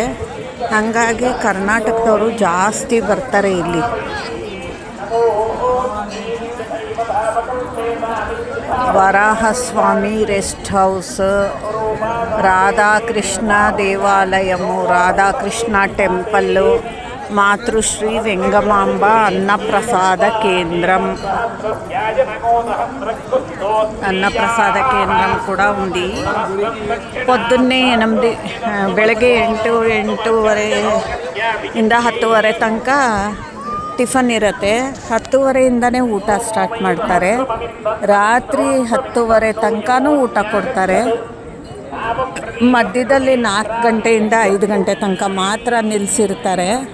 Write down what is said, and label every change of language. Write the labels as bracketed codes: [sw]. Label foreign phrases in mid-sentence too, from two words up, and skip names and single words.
[kn] ಹಾಗಾಗಿ ಕರ್ನಾಟಕದವರು ಜಾಸ್ತಿ ಬರ್ತಾರೆ ಇಲ್ಲಿ. ವರಾಹಸ್ವಾಮಿ ರೆಸ್ಟ್ ಹೌಸ್, ರಾಧಾಕೃಷ್ಣ ದೇವಾಲಯಮು, ರಾಧಾಕೃಷ್ಣ ಟೆಂಪಲ್ಲು, [te] మాతృశ్రీ వెంగమాంబ అన్నప్రసాద కేంద్రం కూడా ఉంది. [kn] పొద్దున్నే ಬೆಳಗ್ಗೆ 8:30 ಇಂದ 10:30 ತನಕ ಟಿಫನ್ ಇರುತ್ತೆ. 10:30ಇಂದನೇ ಊಟ ಸ್ಟಾರ್ಟ್ ಮಾಡ್ತಾರೆ. ರಾತ್ರಿ 10:30 ತನಕನೂ ಊಟ ಕೊಡ್ತಾರೆ. ಮಧ್ಯದಲ್ಲಿ 4 ಗಂಟೆಯಿಂದ 5 ಗಂಟೆ ತನಕ ಮಾತ್ರ ನಿಲ್ಲಿಸಿರ್ತಾರೆ.